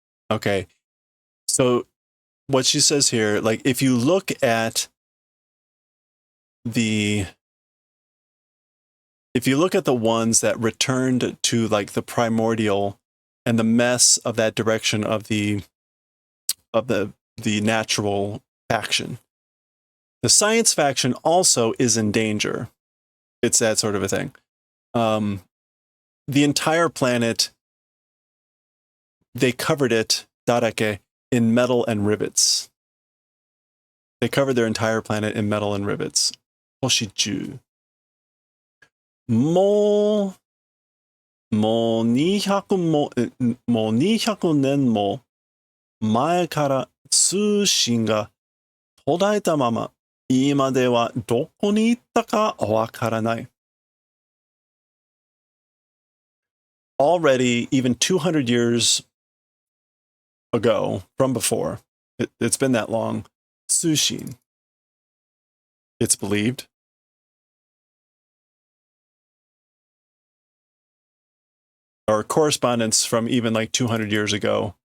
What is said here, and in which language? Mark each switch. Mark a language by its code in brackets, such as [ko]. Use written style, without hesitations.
[en] Okay. So what she says here, like if you look at the ones that returned to like the primordial and the mess of that direction of the natural faction, the science faction also is in danger. It's that sort of a thing. The entire planet, they covered it, darake, in metal and rivets. They covered their entire planet in metal and rivets. [ja] Hoshiju. Mo 200年も前から通信が途絶えたまま、今ではどこに行ったかわからない。 [en] Already, even 200 years ago, from before, it's been that long, Tsushin, it's believed, or correspondence from even like 200 years ago.